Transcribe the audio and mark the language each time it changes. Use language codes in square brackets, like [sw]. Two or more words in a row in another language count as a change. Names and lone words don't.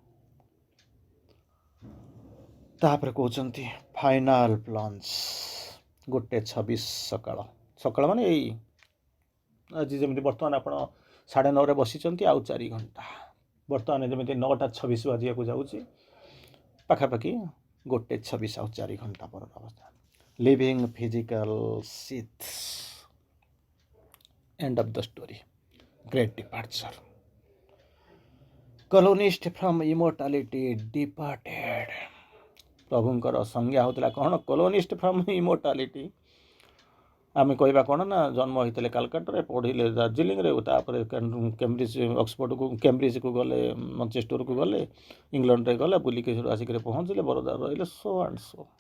[or] ତାପରେ କହୁଛନ୍ତି [en] final plunge, [or] 1:26 ସକାଳ ମାନେ ଏଇ ଆଜି ଯେମିତି ବର୍ତ୍ତମାନ ଆପଣ 9:30 ବସିଛନ୍ତି, ଆଉ 4 ଘଣ୍ଟା। ବର୍ତ୍ତମାନ ଯେମିତି 9:26 ବାଜିବାକୁ ଯାଉଛି, ପାଖାପାଖି 1:26 ଆଉ 4 ଘଣ୍ଟା ପରର ଅବସ୍ଥା। [en] leaving physical sheath, end of the story, great departure. colonist from immortality departed. [or] ପ୍ରଭୁଙ୍କର ସଂଜ୍ଞା ହେଉଥିଲା କ'ଣ, [en] colonist from immortality. [or] ଆମେ କହିବା କ'ଣ ନା, ଜନ୍ମ ହୋଇଥିଲେ କାଲକାଟାରେ, ପଢ଼ିଲେ ଦାର୍ଜିଲିଂରେ, ତାପରେ କେମ୍ବ୍ରିଜ ଅକ୍ସଫୋର୍ଡ଼କୁ କେମ୍ବ୍ରିଜକୁ ଗଲେ, ମାଞ୍ଚେଷ୍ଟରକୁ ଗଲେ, ଇଂଲଣ୍ଡରେ ଗଲେ, ବୁଲିକି ଆସିକରି ପହଞ୍ଚିଲେ, ବରୋଦାରେ ରହିଲେ, [en] so and so.